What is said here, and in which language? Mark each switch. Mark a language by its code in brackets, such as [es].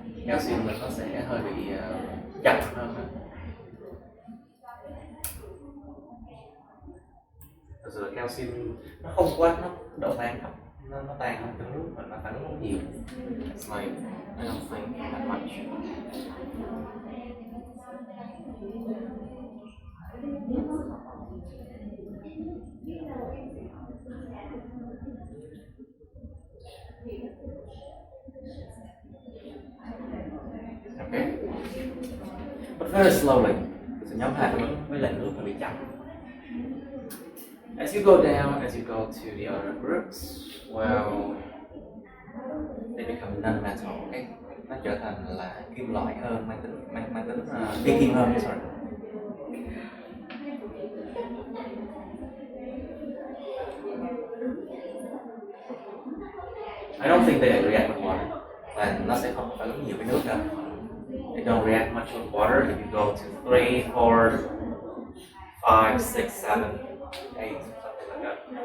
[vi] Calcium nó sẽ hơi bị chậm hơn. Thực sự là calcium nó không quá, nó độ tan thấp, nó tan hơn trong nước mà nó phản ứng không nhiều. [en] It's like I don't think that much. Okay. But very slowly. [vi] So nhóm 2 phản ứng với lại nước là bị chậm. [en] As you go down, as you go to the other groups, well, they become non-metal. [vi] Okay, nó trở thành là kim loại hơn, mang tính phi kim hơn. [en] Sorry. I don't think they react with water. [vi] Và nó sẽ không phản ứng nhiều với nước đâu. [en] They don't react much with water. If you go to 3, 4, 5, 6, 7, 8, something like that.